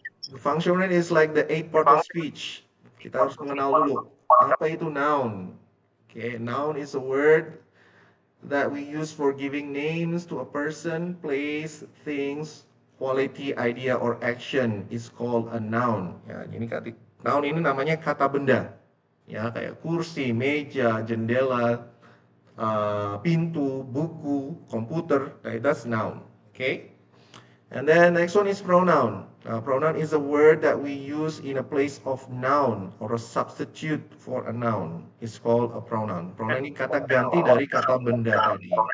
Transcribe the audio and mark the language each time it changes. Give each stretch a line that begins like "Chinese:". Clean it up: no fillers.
English: The function word is like the 8 part of speech.
Indonesian: Kita harus mengenal dulu. Apa itu
English: noun? Okay, noun is a word that we use for giving names to a person, place, things, quality, idea, or action is called a noun.
Indonesian: Ya, ini noun ini namanya kata benda. Ya, kayak kursi, meja, jendela, pintu, buku, komputer.
English: That's noun. Okay. And then next one is pronoun. Pronoun is a word that we use in a place of noun or a substitute for a noun. It's called a pronoun.
Indonesian: Pronoun ini kata ganti dari kata benda tadi.